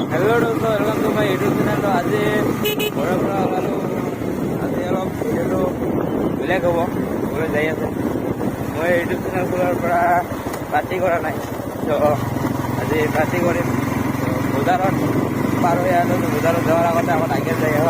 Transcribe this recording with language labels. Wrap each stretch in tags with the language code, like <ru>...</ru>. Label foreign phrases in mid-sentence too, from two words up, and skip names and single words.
<en>हेलो दोस्तों welcome to my YouTube channel.</en> <as>तो आज घৰৰ পৰা ওলালোঁ। আজি অলপ ভিডিঅ'টো বেলেগ হ'ব ক'বলৈ যাই আছে। মই ইউটিউব চেনেল খোলাৰ পৰা পাৰ্টি কৰা নাই, তো আজি পাৰ্টি কৰিম। বজাৰত পাৰ হৈ আছোঁ। বজাৰত যোৱাৰ আগতে আগে যাই আহোঁ।</as>